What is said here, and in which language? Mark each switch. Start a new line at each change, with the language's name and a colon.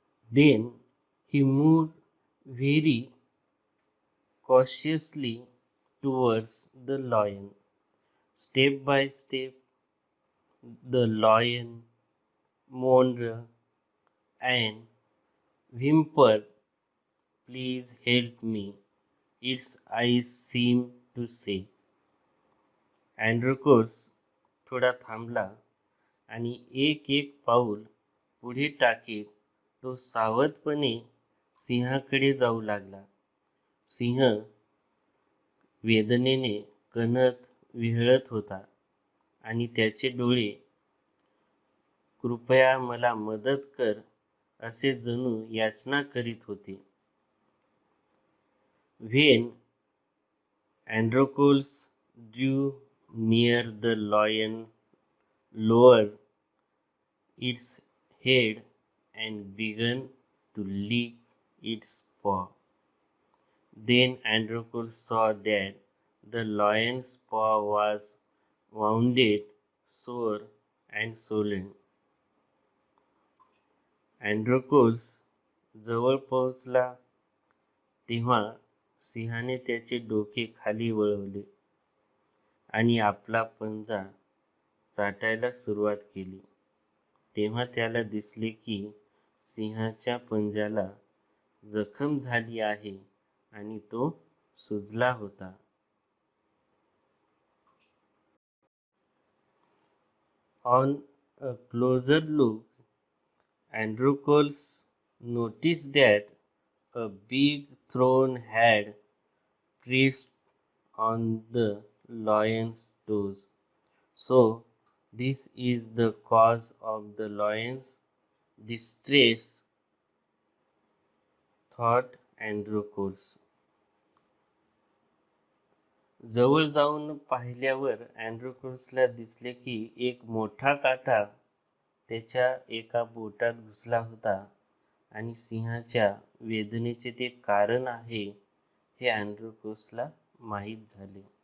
English: Then he moved very cautiously towards the lion. Step by step, the lion moaned and whimpered, "Please help me," its eyes seemed to say.
Marathi: Androcles थोडा थांबला आणि एक एक पाऊल पुढे टाकीत तो सावधपणे सिंहाकडे जाऊ लागला. सिंह वेदनेने कणत विहळत होता आणि त्याचे डोळे "कृपया मला मदत कर" असे जणू याचना करीत होते.
English: When Androcles drew near, the lion lowered its head and began to lick its paw. Then Androcles saw that the lion's paw was wounded, sore, and swollen.
Marathi: Androcles जवळ पोहोचला तेव्हा सिंहाने त्याचे डोके खाली वळवले आणि आपला पंजा चाटायला सुरुवात केली. तेव्हा त्याला दिसले की सिंहाच्या पंजाला जखम झाली आहे आणि तो सुजला होता.
English: On a closer look, Androcles noticed that a big thorn had pressed on the lion's toes. So, this is the cause of the lion's distress, thought Androcles.
Marathi: जवळ जाऊन पाहिल्यावर अँड्रोकोसला दिसले की एक मोठा काटा त्याच्या एका बोटात घुसला होता आणि सिंहाच्या वेदनेचे ते कारण आहे हे अँड्रोकोसला माहीत झाले.